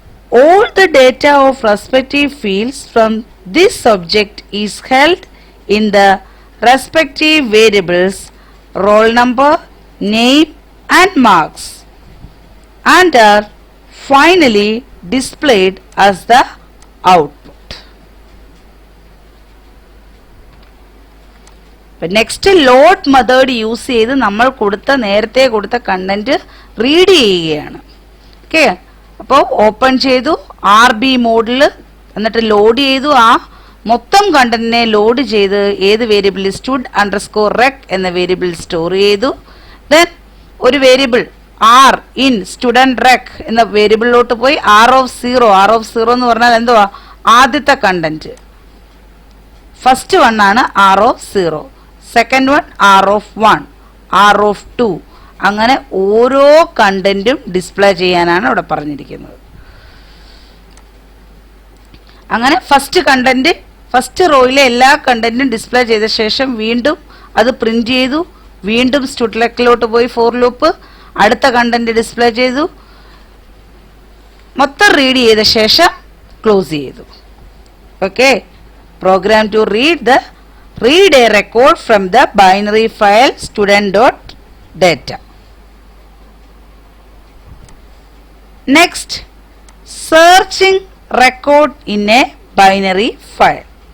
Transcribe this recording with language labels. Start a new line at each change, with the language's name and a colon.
English: All the data of respective fields from this object is held in the respective variables roll number, name and marks, and are finally displayed as the output.
Malayalam: Next load method use ചെയ്ത് നമ്മൾ നേരത്തെ കൊടുത്ത content read ചെയ്യുകയാണ്. Okay, അപ്പോൾ open ചെയ്തു RB മോഡിൽ, എന്നിട്ട് load ചെയ്തു. ആ മൊത്തം കണ്ടന്റിനെ ലോഡ് ചെയ്ത് ഏത് വേരിയബിളിൽ stud_rec എന്ന വേരിയബിൾ സ്റ്റോർ ചെയ്തു. ദെൻ ഒരു വേരിയബിൾ r in student_rec എന്ന വേരിയബിളിലോട്ട് പോയി r of 0 എന്ന് പറഞ്ഞാൽ എന്തുവാ? ആദ്യത്തെ കണ്ടന്റ്. ഫസ്റ്റ് വൺ ആണ് r of 0, second one r of 1, r of 2, അങ്ങനെ ഓരോ കണ്ടന്റും ഡിസ്പ്ലേ ചെയ്യാനാണ് ഇവിടെ പറഞ്ഞിരിക്കുന്നത്. അങ്ങനെ ഫസ്റ്റ് റോയിലെ എല്ലാ കണ്ടന്റും ഡിസ്പ്ലേ ചെയ്ത ശേഷം വീണ്ടും അത് പ്രിന്റ് ചെയ്തു. വീണ്ടും സ്റ്റുഡ്ലെക്കിലോട്ട് പോയി ഫോർ ലൂപ്പ്, അടുത്ത കണ്ടന്റ് ഡിസ്പ്ലേ ചെയ്തു. മൊത്തം റീഡ് ചെയ്ത ശേഷം ക്ലോസ് ചെയ്തു.
English: Okay, program to read a record from the binary file student.data. Next, searching record in a binary file.